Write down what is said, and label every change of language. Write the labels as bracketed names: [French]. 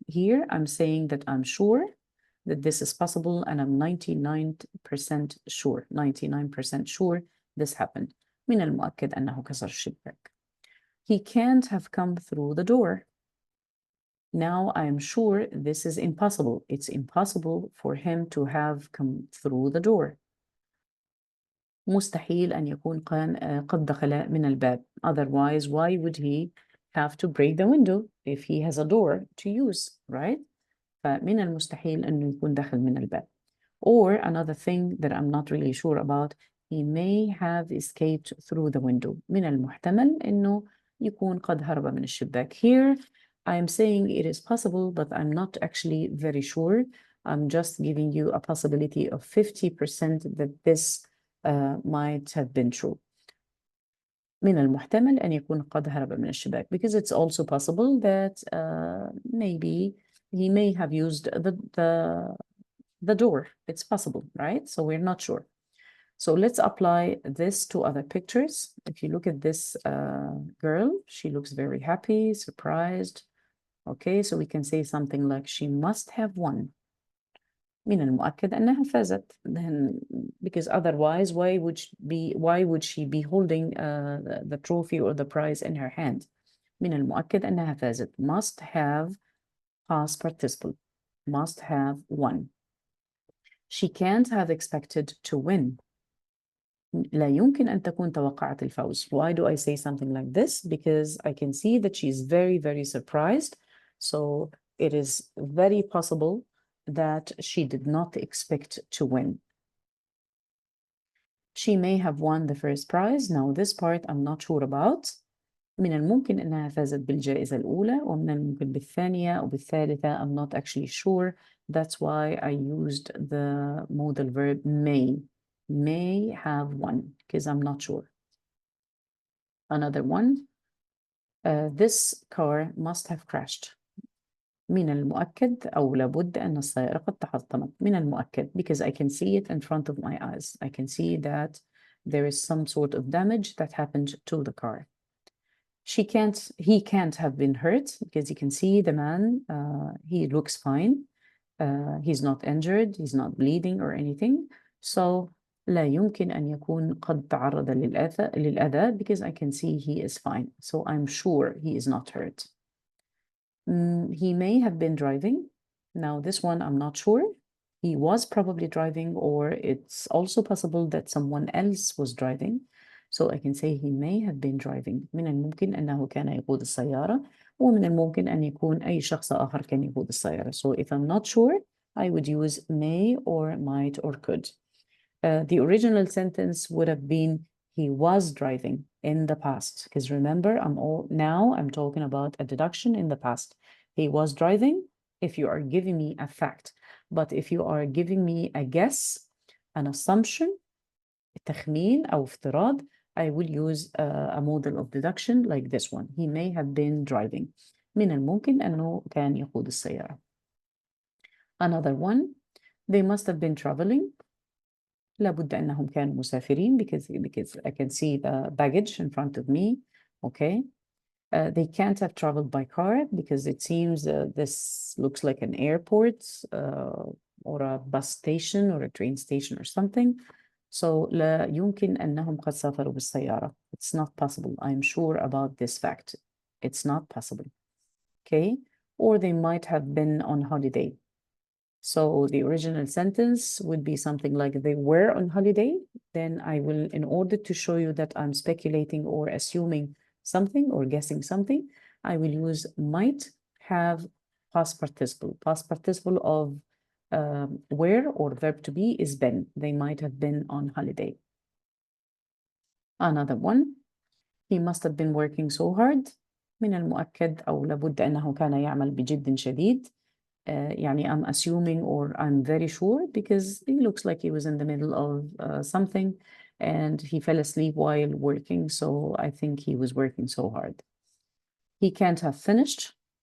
[English] Here I'm saying that I'm sure that this is possible, and I'm 99% sure, 99% sure this happened. [Arabic] من المؤكد أنه كسر الشباك. [English] He can't have come through the door. Now I'm sure this is impossible. It's impossible for him to have come through the door. [Arabic] مستحيل أن يكون قد دخل من الباب. [English] Otherwise, why would he have to break the window if he has a door to use, right? [Arabic] فمن المستحيل أنه يكون دخل من الباب. [English] Or another thing that I'm not really sure about, he may have escaped through the window. [Arabic] من المحتمل أنه يكون قد هرب من الشباك. [English] Here, I'm saying it is possible, but I'm not actually very sure. I'm just giving you a possibility of 50% that this might have been true. [Arabic] من المحتمل أن يكون قد هرب من الشباك, [English] because it's also possible that maybe he may have used the door. It's possible, right? So we're not sure. So let's apply this to other pictures. If you look at this girl, she looks very happy, surprised. Okay, so we can say something like she must have won. [Arabic] من المؤكد أنها فازت. [English] Then, because otherwise, why would she be holding the trophy or the prize in her hand? [Arabic] من المؤكد أنها فازت. [English] Must have past participle. Must have won. She can't have expected to win. [Arabic] لا يمكن أن تكون توقعت الفوز. [English] Why do I say something like this? Because I can see that she's very, very surprised. So it is very possible that she did not expect to win. She may have won the first prize. Now this part I'm not sure about. [Arabic] من الممكن أنها فازت بالجائزة الأولى، ومن الممكن بالثانية أو بالثالثة. [English] I'm not actually sure. That's why I used the modal verb may have won, because I'm not sure. Another one, this car must have crashed. [Arabic] من المؤكد أو لابد أن السيارة قد تحطمت. من المؤكد [English] because I can see it in front of my eyes. I can see that there is some sort of damage that happened to the car. He can't have been hurt because you can see the man, he looks fine. He's not injured, he's not bleeding or anything. So [Arabic] لا يمكن أن يكون قد تعرض للأذى [English] because I can see he is fine. So I'm sure he is not hurt. He may have been driving. Now this one I'm not sure. He was probably driving, or it's also possible that someone else was driving. So I can say he may have been driving. [Arabic] من الممكن أنه كان يقود السيارة، ومن الممكن أن يكون أي شخص آخر كان يقود السيارة. [English] So if I'm not sure, I would use may or might or could. The original sentence would have been he was driving in the past, because remember, I'm talking about a deduction in the past. He was driving if you are giving me a fact, but if you are giving me a guess, an assumption, [Arabic] تخمين أو افتراض, [English] I will use a model of deduction like this one. He may have been driving. [Arabic] من الممكن أنه كان يقود السيارة. [English] Another one, they must have been traveling. [Arabic] لابد أنهم كانوا مسافرين [English] because I can see the baggage in front of me. Okay. They can't have traveled by car because it seems this looks like an airport or a bus station or a train station or something. [Arabic] So لا يمكن أنهم قد سافروا بالسيارة. [English] It's not possible. I'm sure about this fact. It's not possible. Okay. Or they might have been on holiday. So the original sentence would be something like they were on holiday. Then I will, in order to show you that I'm speculating or assuming something or guessing something, I will use might have past participle. Past participle of where or verb to be is been. They might have been on holiday. Another one, he must have been working so hard. [Arabic] من المؤكد أو لابد أنه كان يعمل بجد شديد. [English] يعني I'm assuming or I'm very sure because he looks like he was in the middle of something and he fell asleep while working. So I think he was working so hard. He can't have finished.